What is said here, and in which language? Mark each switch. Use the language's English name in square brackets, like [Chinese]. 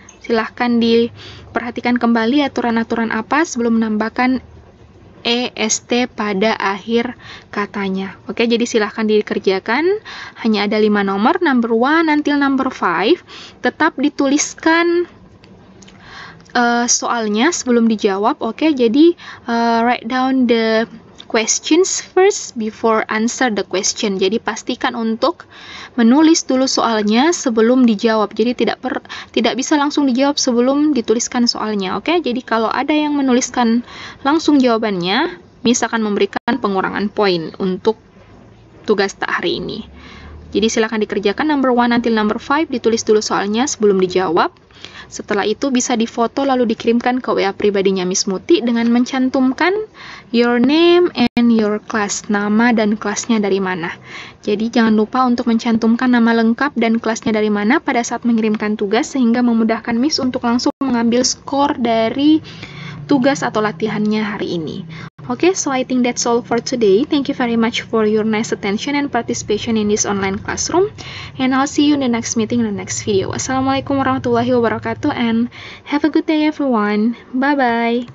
[Indonesian] Silahkan diperhatikan kembali aturan-aturan apa sebelum menambahkan EST pada akhir katanya. Oke, jadi silahkan dikerjakan. Hanya ada 5 nomor. [English] Number 1 until number 5. [Indonesian] Tetap dituliskan soalnya sebelum dijawab. [English] Oke, jadi write down the questions first before answer the question. [Indonesian] Jadi pastikan untuk menulis dulu soalnya sebelum dijawab. Jadi tidak bisa langsung dijawab sebelum dituliskan soalnya. Oke? Jadi kalau ada yang menuliskan langsung jawabannya, misalkan memberikan pengurangan poin untuk tugas tak hari ini. Jadi silakan dikerjakan [English] number 1 until number 5, [Indonesian] ditulis dulu soalnya sebelum dijawab. Setelah itu bisa difoto lalu dikirimkan ke WA pribadinya Miss Muti dengan mencantumkan [English] your name and your class, [Indonesian] nama dan kelasnya dari mana. Jadi jangan lupa untuk mencantumkan nama lengkap dan kelasnya dari mana pada saat mengirimkan tugas sehingga memudahkan Miss untuk langsung mengambil skor dari tugas atau latihannya hari ini. [English] Okay, so I think that's all for today. Thank you very much for your nice attention and participation in this online classroom. And I'll see you in the next meeting in the next video. [Arabic] Assalamualaikum warahmatullahi wabarakatuh [English] and have a good day everyone. Bye-bye.